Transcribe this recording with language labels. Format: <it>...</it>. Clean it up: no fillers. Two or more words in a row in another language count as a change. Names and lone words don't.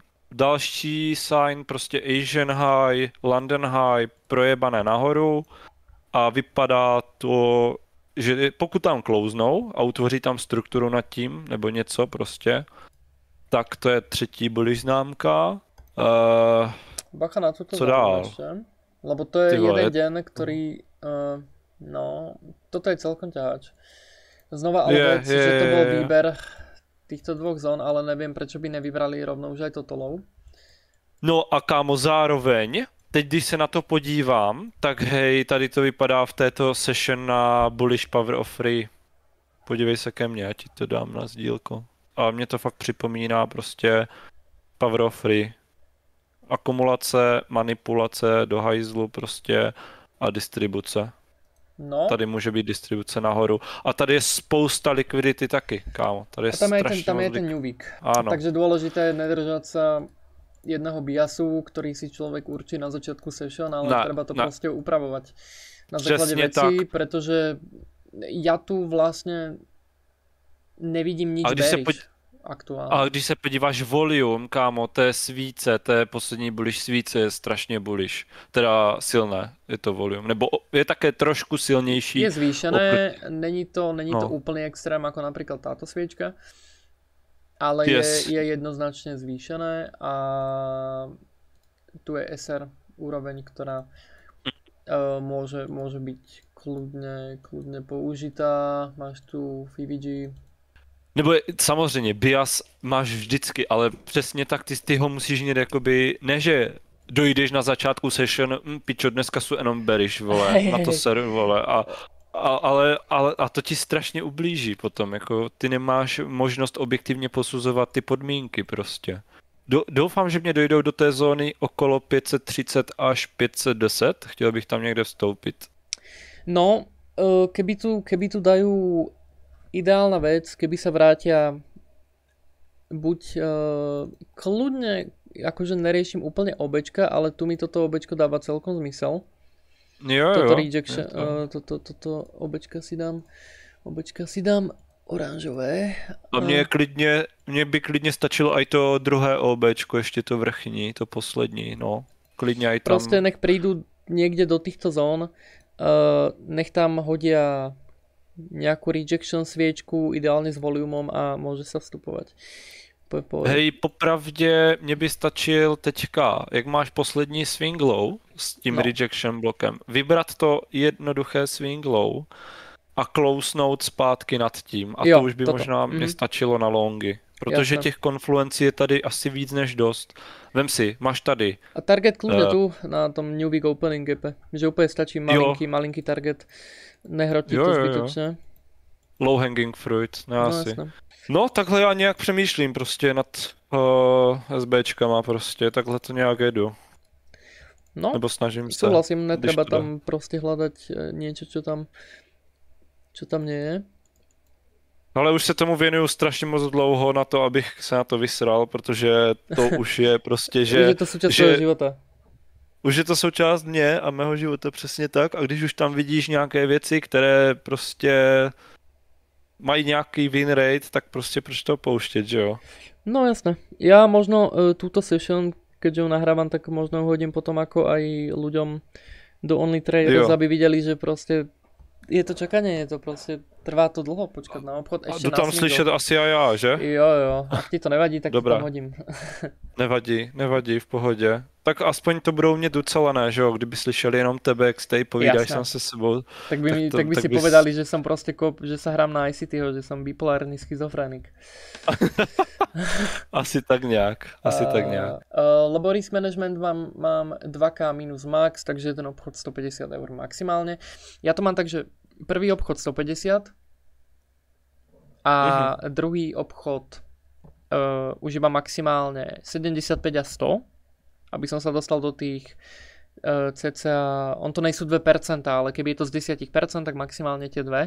<cs>Další sign prostě</cs> <en>Asian high, London high,</en> <cs>projebané nahoru a vypadá to, že pokud tam closenou a utvoří tam strukturu nad tím, nebo něco prostě, tak to je třetí bullish známka. Bacha na toto Co dám dál?</cs> <sk>ešte. Lebo to je</sk> <cs>Ty vole,</cs> <sk>jeden deň, ktorý... no, toto je celkom ťahač. Znova ale vec, že to bol výber týchto dvoch zón, ale neviem, prečo by nevybrali rovnou už aj toto low.</sk> <cs>No a kámo, zároveň, teď když se na to podívám, tak hej, tady to vypadá v této session na</cs> <en>Bullish Power of Free.</en> <cs>Podívej se ke mně, já ti to dám na sdílku. A mě to fakt připomíná prostě</cs> <en>Power of Free.</en> <cs>Akumulace, manipulace do hajzlu prostě a distribuce. No. Tady může být distribuce nahoru. A tady je spousta likvidity taky, kámo. Tady je tam je ten</cs> <en>New Week.</en> <sk>Áno. Takže dôležité je nedržať sa jedného biasu, ktorý si človek určí na začiatku session, ale treba to proste upravovať na základe vecí, pretože ja tu vlastne nevidím nič bearish aktuálně.</sk> <cs>A když se podíváš volume, kámo, té svíce, té poslední bullish svíce je strašně bullish. Teda silné je to volume. Nebo je také trošku silnější. Je zvýšené, není to úplný extrém</cs> <sk>ako napríklad táto sviečka. Ale je jednoznačne zvýšené a tu je SR úroveň, ktorá môže byť kľudne použitá. Máš tu FIVG.</sk> <cs>Nebo samozřejmě, bias máš vždycky, ale přesně tak ty ho musíš mít jakoby, ne že dojdeš na začátku session, pičo, dneska jsou jenom bearish, vole, na to ser, vole, a to ti strašně ublíží potom, jako ty nemáš možnost objektivně posuzovat ty podmínky prostě. Doufám, že mě dojdou do té zóny okolo 530 až 510, chtěl bych tam někde vstoupit. No,</cs> <sk>keby tu dajú ideálna vec, keby sa vrátia buď kľudne, akože neriešim úplne obečka, ale tu mi toto obečko dáva celkom zmysel. Toto rejection, toto obečka si dám oranžové.</sk> <cs>A mně by klidně stačilo aj to druhé obečko, ještě to vrchní, to poslední, no. Klidně aj tam.</cs> <sk>Proste nech prídu niekde do týchto zón, nech tam hodia nejakú rejection sviečku, ideálne s volumom a môže sa vstupovať. Hej,</sk> <cs>popravdě mě by stačil teďka, jak máš poslední</cs> <en>swing low</en> <cs>s tím rejection blokem, vybrat to jednoduché</cs> <en>swing low</en> <cs>a closenout zpátky nad tím. A to už by možná mě stačilo na longy. Protože těch konfluencí je tady asi víc než dost. Vem si, máš tady.</cs> <sk>A target kľudne tu na tom</sk> <en>New Week Opening gape.</en> <sk>Že úplne stačí malinký target. Nehrotiť to zbytočne.</sk> <en>Low hanging fruit,</en> <cs>asi. No, takhle já nějak přemýšlím prostě nad SBčkama prostě, takhle to nějak jedu. No, nebo snažím se.</cs> <sk>Súhlasím, netreba tam prostě hľadať niečo, čo tam nie je.</sk> <cs>Ale už se tomu věnuju strašně moc dlouho na to, abych se na to vysral, protože to už je prostě, že... Už je to součást tvého života. Už je to součást mě a mého života přesně tak a když už tam vidíš nějaké věci, které prostě mají nějaký win rate, tak prostě proč to pouštět, že jo? No jasné.</cs> <sk>Ja možno túto session, keďže ju nahrávam, tak možno hodím potom ako aj ľuďom do Only Traders, aby videli, že prostě je to čakanie, je to prostě, trvá to dlho počkať na obchod. Ešte a to</sk> <cs>tam slyšet asi a já, že?</cs> <sk>Jo, ak ti to nevadí, tak to tam hodím.</sk> <cs>Nevadí, v pohodě. Tak aspoň to budou mě docelané, že jo, kdyby slyšeli jenom tebe, jak stej, povídáš tam se sebou.</cs> <sk>Tak by si povedali, že som prostě že sa hrám na ICTho, že som bipolárny schizofrenik.</sk> <cs>Asi tak nějak.</cs> <sk>Lebo</sk> <en>risk management</en> <sk>mám 2K minus max, takže ten obchod 150 eur maximálne. Ja to mám tak, že prvý obchod 150 a druhý obchod už iba maximálne 75 a 100, aby som sa dostal do tých cca,</sk> <cs>on to nejsou 2%,</cs> <sk>ale keby je to z 10%, tak maximálne tie 2.</sk>